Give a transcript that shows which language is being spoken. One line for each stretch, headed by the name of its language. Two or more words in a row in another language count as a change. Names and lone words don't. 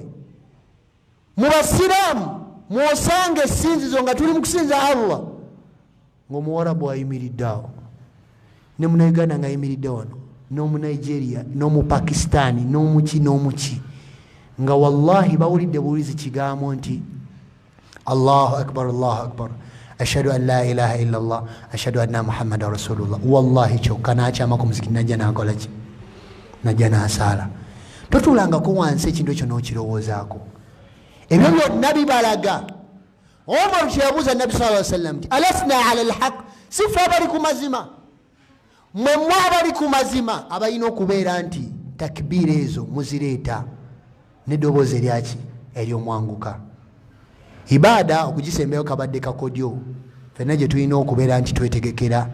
Ganda: Mu basiraamu mwosanga essinzizo nga tuli mu kusinza Allah, ng'omuwarabu ayimiridde awo, ne Munauganda ng'ayimiridde wano, n'Omunigeria, n'Omupakistani, n'omuki, nga wallahi bawulidde buwulizi kigambo nti
Arabic: الله أكبر الله أكبر أشهد أن لا إله إلا الله أشهد أن محمدا رسول الله.
Ganda: Wallahi kyokka n'akyama ku muzikiti najja n'akola ki, najja n'asaala. Totulangako wansi ekintu ekyo n'okirowoozaako. Ebyo byonna bibalaga. Omar kyeyabuuza Nabbi
Arabic: صلى الله عليه وسلم
Ganda: nti
Arabic: ألسنا على الحق,
Ganda: sifa abali ku mazima, mwe abali ku mazima abalina okubeera nti takbiira ezo muzireeta n'eddoboozi eryaki ery'omwanguka. Ibaada okugisembayo kabadde kakodyo, fenna gye tulina okubeera nti twetegekera.